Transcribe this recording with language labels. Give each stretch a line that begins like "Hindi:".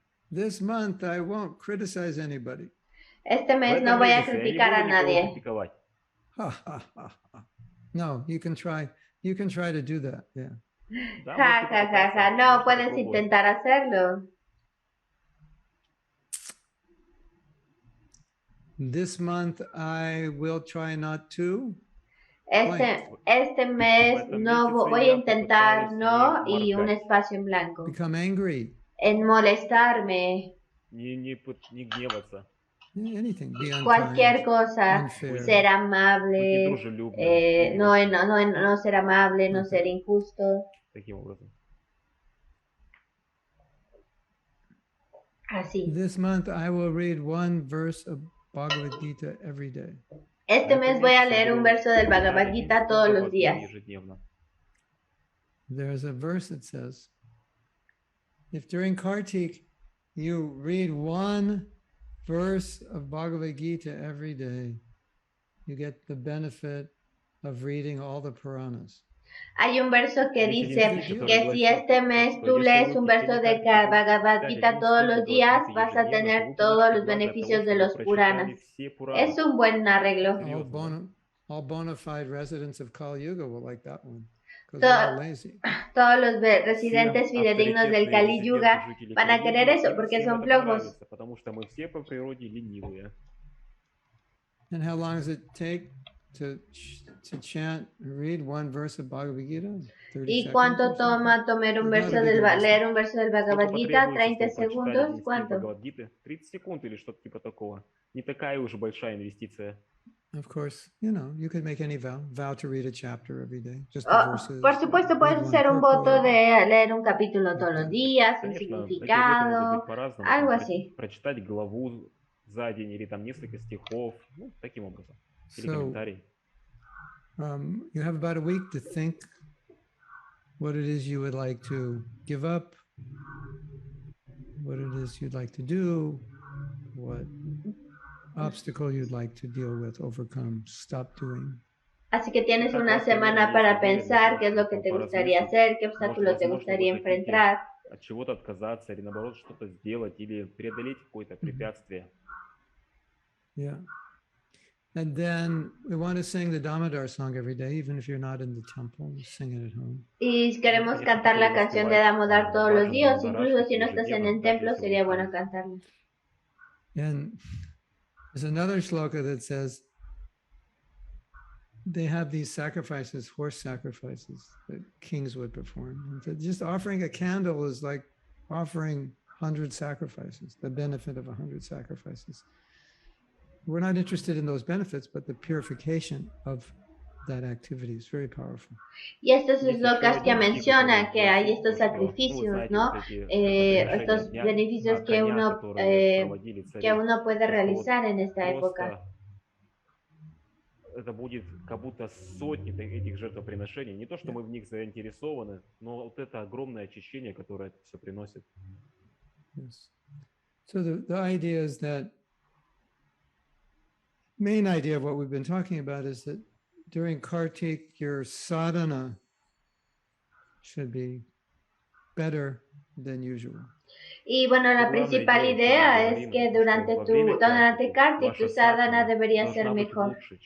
English: This month I won't criticize anybody.
Spanish: Este mes no voy a criticar a nadie.
English: No, you can try to do that, yeah. Ja, ja, ja, ja.
Spanish: No, puedes intentar hacerlo.
English: This month I will try not to.
Spanish: Este mes no voy a intentar no y un espacio en blanco.
English: Become angry.
Spanish: En molestarme.
English: Anything. Be unkind,
Spanish: cualquier cosa,
English: unfair,
Spanish: ser amable, no ser amable, no ser injusto. Así.
English: This month I will read one verse of Bhagavad Gita every day.
Spanish: Este mes voy a leer un verso del Bhagavad Gita todos los días.
English: There's a verse that says, if during Kartik you read one verse of Bhagavad Gita every day, you get the benefit of reading all the Puranas.
Spanish: Hay un verso que dice que si este mes tú lees un verso de Bhagavad Gita todos los días, vas a tener todos los beneficios de los Puranas. Es un buen arreglo.
English: All bona fide residents of Kali Yuga will like that one.
Spanish: Todos los residentes fidedignos del Kali Yuga van a querer eso porque son flojos.
English: And how long does it take to chant, read one verse of Bhagavad Gita?
Spanish: ¿Y cuánto toma leer un verso del Bhagavad Gita? 30 segundos. ¿Cuánto?
Russian: 30 секунд или что-то типа такого. Не такая уж большая инвестиция.
English: Of course, you could make any vow to read a chapter every day, just the verses.
Spanish: Por supuesto, puedes hacer un voto de leer un capítulo todos los días, un significado, algo así.
Russian: Прочитать главу за день или там несколько стихов, таким образом. Или комментарий.
English: You have about a week to think what it is you would like to give up, what it is you'd like to do, what obstacle you'd like to deal with, overcome, stop doing.
Spanish: Así que tienes una semana para pensar qué es lo que te gustaría hacer, qué obstáculo te gustaría enfrentar.
Russian: От чего-то отказаться или наоборот что-то сделать или преодолеть какое-то препятствие.
English: Yeah. And then we want to sing the Damodar song every day, even if you're not in the temple, sing it at home.
Spanish: Y queremos cantar la canción de Damodar todos los días, incluso si no estás en el templo, sería bueno cantarla.
English: And there's another shloka that says they have these sacrifices, horse sacrifices that kings would perform. And just offering a candle is like offering 100 sacrifices, the benefit of 100 sacrifices. We're not interested in those benefits, but the purification of that activity is very powerful.
Spanish: Y estos shlokas que menciona que hay estos sacrificios, ¿no? Estos beneficios que uno puede realizar en esta época.
Russian: Это будет как будто сотни этих жертвоприношений. Не то, что мы в них заинтересованы, но вот это огромное очищение, которое это все приносит.
English: Yes. So the idea is that main idea of what we've been talking about is that during Kartik, your sadhana should be better than usual.
Spanish: Y bueno, la principal idea es que durante Kartik tu sadhana debería ser mejor.